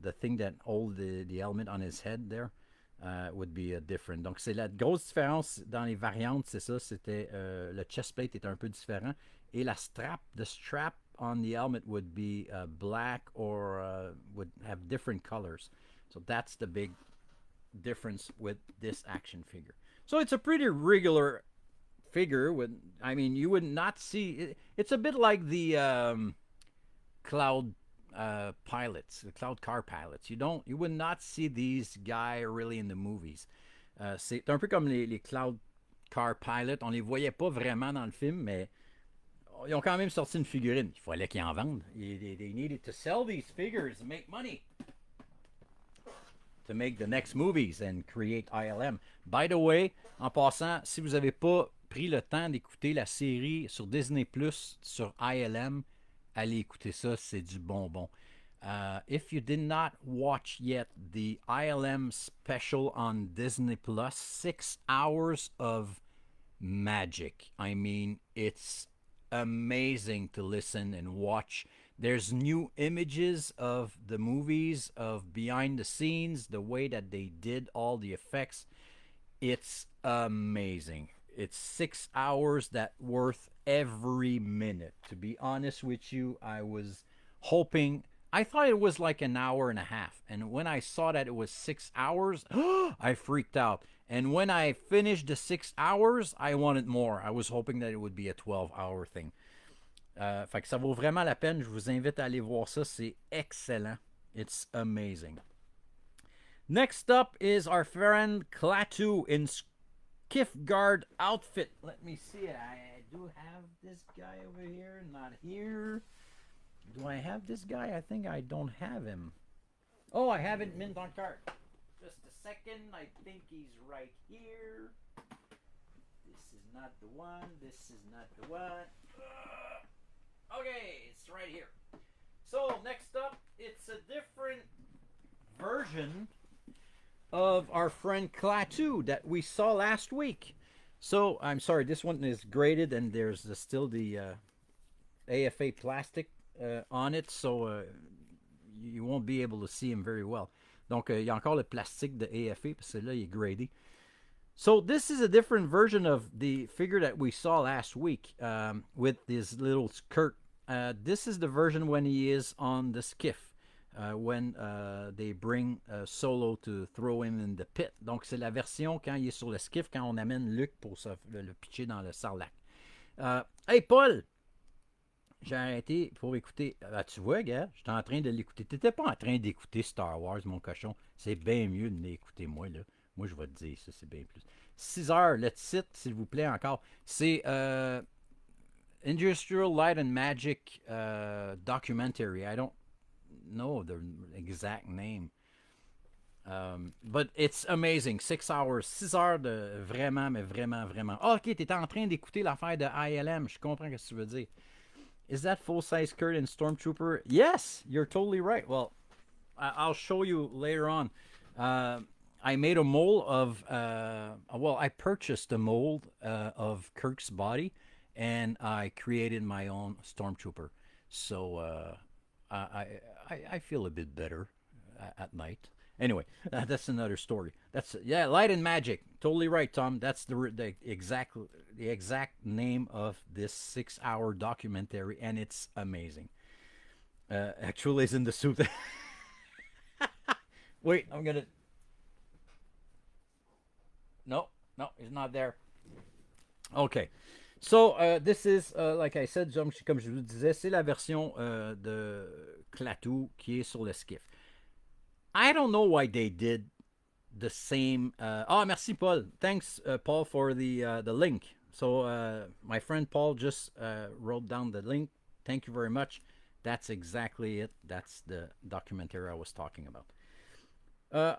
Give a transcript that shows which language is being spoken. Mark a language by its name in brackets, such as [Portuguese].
[English] The thing that hold the helmet on his head there would be different. [French] Donc c'est la grosse différence dans les variantes, c'est ça. C'était le chest plate est un peu différent et [English] the strap on the helmet would be black or would have different colors. So that's the big difference with this action figure. So it's a pretty regular figure. You would not see. It's a bit like the Cloud pilots, the Cloud car pilots. You would not see these guys really in the movies. [French] C'est un peu comme les Cloud car pilots. On les voyait pas vraiment dans le film, mais ils ont quand même sorti une figurine. Il fallait qu'ils en vendent. [English] They needed to sell these figures and make money to make the next movies and create ILM. By the way, [French] en passant, si vous n'avez pas pris le temps d'écouter la série sur Disney Plus sur ILM, allez écouter ça, c'est du bonbon. [English] If you did not watch yet the ILM special on Disney Plus, 6 hours of magic. I mean, it's amazing to listen and watch. There's new images of the movies, of behind the scenes, the way that they did all the effects. It's amazing. It's 6 hours that worth every minute. To be honest with you, I was hoping. I thought it was like an hour and a half. And when I saw that it was 6 hours, I freaked out. And when I finished the 6 hours, I wanted more. I was hoping that it would be a 12-hour thing. [French] Fait que ça vaut vraiment la peine. Je vous invite à aller voir ça. C'est excellent. [English] It's amazing. Next up is our friend Klaatu in Skiff Guard outfit. Let me see. I do have this guy over here. Not here. Do I have this guy? I think I don't have him. Oh, I have it mint on cart. Just a second. I think he's right here. This is not the one. This is not the one. Okay, it's right here. So next up, it's a different version of our friend Klaatu that we saw last week. So I'm sorry, this one is graded and there's still the AFA plastic on it, so you won't be able to see him very well. [French] Donc il y a encore le plastique de AFA parce que là il est gradé. [English] So this is a different version of the figure that we saw last week with this little skirt. This is the version when he is on the skiff, when they bring Solo to throw him in the pit. [French] Donc c'est la version quand il est sur le skiff, quand on amène Luke pour le pitcher dans le sarlac. Hey Paul! J'ai arrêté pour écouter. Tu vois, gars, j'étais en train de l'écouter. T'étais pas en train d'écouter Star Wars, mon cochon. C'est bien mieux de l'écouter, moi, là. Moi, je vais te dire, ça, c'est bien plus. 6 heures, le titre, s'il vous plaît, encore. C'est Industrial Light and Magic Documentary. [English] I don't know the exact name. But it's amazing. 6 hours. [French] 6 heures de vraiment, mais vraiment, vraiment. Oh, ok, t'étais en train d'écouter l'affaire de ILM. Je comprends ce que tu veux dire. [English] Is that full-size skirt in Stormtrooper? Yes, you're totally right. Well, I'll show you later on. I made a mold of, I purchased a mold of Kirk's body, and I created my own Stormtrooper. So I feel a bit better at night. Anyway, that's another story. Light and Magic. Totally right, Tom. That's the exact name of this 6-hour documentary, and it's amazing. Actually, is in the suit. Wait, I'm gonna. No, it's not there. Okay. So, this is, like I said, [French] comme je vous disais, c'est la version de Klaatu qui est sur le skiff. [English] I don't know why they did the same. [French] Merci, [English] Paul. Thanks, Paul, for the link. So, my friend Paul just wrote down the link. Thank you very much. That's exactly it. That's the documentary I was talking about.